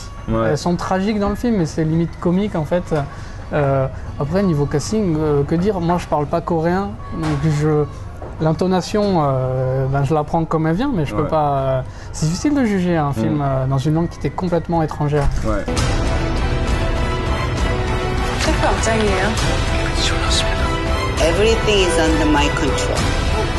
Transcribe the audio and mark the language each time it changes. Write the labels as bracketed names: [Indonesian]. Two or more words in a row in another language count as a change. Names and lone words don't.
[French] Elles sont tragiques dans le film, mais c'est limite comique en fait. Après, niveau casting, que dire? Moi, je parle pas coréen, donc l'intonation, je la prends comme elle vient, mais je peux pas. C'est difficile de juger un film dans une langue qui était complètement étrangère. [Korean] 셰프 업장이에요. [English] Everything is under my control.